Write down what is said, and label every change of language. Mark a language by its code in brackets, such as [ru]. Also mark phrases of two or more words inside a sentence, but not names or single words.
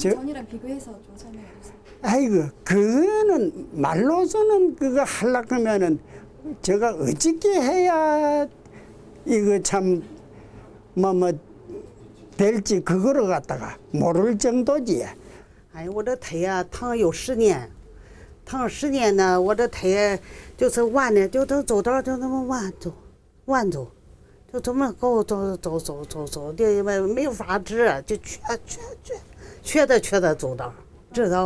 [ko] 저- 전이랑 비교해서 좀 설명해 주세요. 아이고 그거는 말로서는 그거 하려고 하면은 제가 어떻게 해야 이거 참 뭐 될지 그거를 갖다가 모를 정도지. [zh] 哎，我这腿呀、疼有10年，疼10年呢，我这腿就是弯的，就走道就那么弯走，就这么够走的，没法治，就瘸的走道，知道。